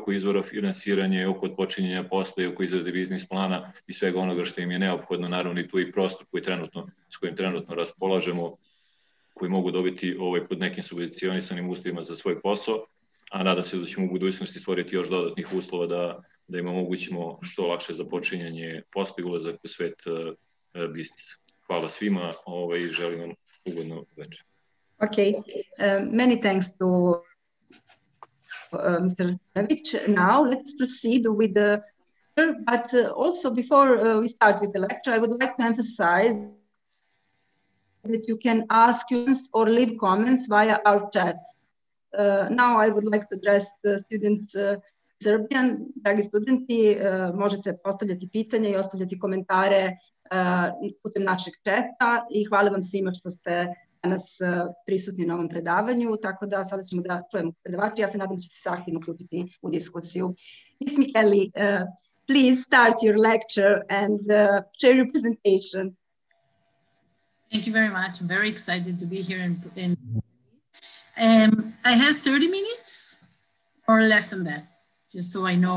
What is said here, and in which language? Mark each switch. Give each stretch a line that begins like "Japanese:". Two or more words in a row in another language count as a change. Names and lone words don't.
Serbian: oko izvora finansiranja, i oko odpočinjenja posla, i oko izrade biznis plana i svega onoga što im je neophodno, naravno i tu i prostor s kojim trenutno raspolažemo, koji mogu dobiti pod nekim subvencionisanim uslovima za svoj posao, a nadam se da ćemo u budućnosti stvoriti još dodatnih uslova da im omogućimo što lakše započinjanje posla i ulazak u svet biznisa. Hvala svima i želim vam ugodno večer.
English: Okay, many thanks to Mr. Đorović. Now let's proceed with the lecture, but also before we start with the lecture, I would like to emphasize that you can ask questions or leave comments via our chat. Now I would like to address the students Serbian.
Serbian: Dragi studenti, možete postavljati pitanja i ostavljati komentare putem našeg četa i hvala vam svima što ste danas prisutni na ovom predavanju, tako da sada ćemo da čujemo predavača. Ja se nadam da ćete se aktivno uključiti u diskusiju.
English: Ms. Michaeli, please start your lecture and share your presentation. Thank you very much. I'm very excited to be here. I have 30 minutes or less than that, just so I know.